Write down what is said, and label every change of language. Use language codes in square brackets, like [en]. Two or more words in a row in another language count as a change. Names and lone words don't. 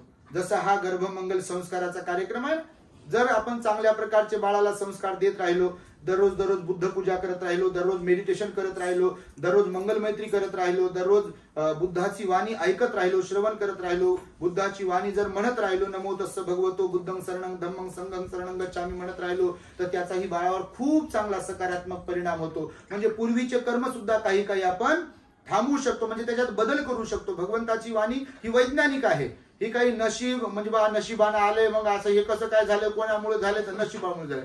[mr] जसा हा गर्भमंगल संस्काराचा कार्यक्रम आहे, जर आपण चांगल्या प्रकारचे बाळाला संस्कार देत राहिलो, दररोज दररोज बुद्ध पूजा करत राहिलो, दररोज मेडिटेशन करत राहिलो, दररोज मंगल मैत्री करत राहिलो, दररोज बुद्धाची वाणी ऐकत राहिलो, श्रवण करत राहिलो, बुद्धाची वाणी जर म्हणत राहिलो, [pi] नमो तस्स भगवतो बुद्धं शरणं धम्मं संघं शरणं गच्छामि [mr] म्हणत राहिलो, तर त्याचाही बाळावर खूप चांगला सकारात्मक परिणाम होतो. म्हणजे पूर्वीचे कर्म सुद्धा काही काही आपण थांबवू शकतो, म्हणजे त्याच्यात बदल करू शकतो. भगवंताची वाणी ही वैज्ञानिक आहे, ही काही नशीब म्हणजे बा नशिबानं आले मग असं हे कसं काय झालं, कोणामुळे झाले, तर नशिबामुळे झाले.